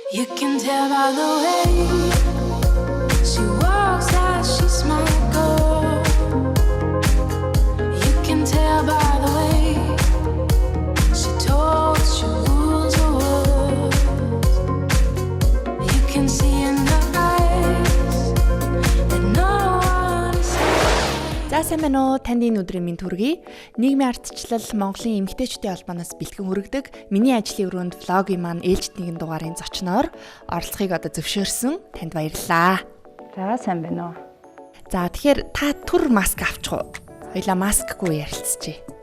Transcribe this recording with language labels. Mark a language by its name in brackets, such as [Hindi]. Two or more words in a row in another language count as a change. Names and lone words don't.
[English] You can tell by the way she walks that she's my girl. You can tell by the way she talks, she rules the world. You can see in her eyes that no one is. [Mongolian] За сайн байна уу? Танд энэ өдрийн минь төргий. Нийгмийн ардчлал Монголын эмэгтэйчүүдийн холбооноос бэлтгэн хүргэдэг миний ажлын өрөөнд влогийн маань ээлжид нэгэн дугаарын зочноор оролцохыг одоо зөвшөөрсөн. Танд баярлалаа. За сайн байна уу? За тэгэхээр та түр маск авчих уу? Хоёлаа маскгүй ярилцчихъя.